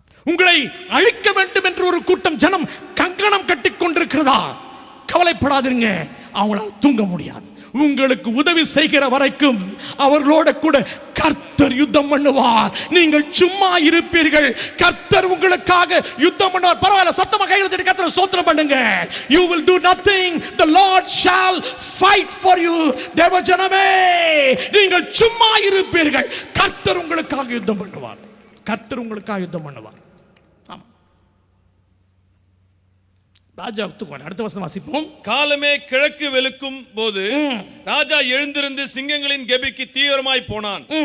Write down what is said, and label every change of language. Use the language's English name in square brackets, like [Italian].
[Tamil] உங்களை அழிக்க வேண்டும் என்று ஒரு கூட்டம் ஜனம் கங்கணம் கட்டிக் கொண்டிருக்கிறதா? கவலைப்படாதீங்க, அவங்களால் தூங்க முடியாது. உங்களுக்கு உதவி செய்கிற வரைக்கும் அவர்களோட கூட கர்த்தர் யுத்தம் பண்ணுவார். நீங்கள் சும்மா இருப்பீர்கள். கர்த்தர் உங்களுக்காக யுத்தம் பண்ணுவார். பரவாயில்ல, சத்தமா கையில் தட்டி கர்த்தரை ஸ்தோத்திரம் பண்ணுங்க. [English] You will do nothing, the Lord shall fight for you. [Tamil] தேவஜனமே, நீங்கள் சும்மா இருப்பீர்கள். கர்த்தர் உங்களுக்காக யுத்தம் பண்ணுவார். கர்த்தர் உங்களுக்காக யுத்தம் பண்ணுவார். ராஜா தூங்குவார். அடுத்த வசனம் வாசிப்போம். காலமே கிழக்கு வெளுக்கும் போது ராஜா எழுந்திருந்து சிங்கங்களின் கெபிக்கு தீவிரமாய் போனான்.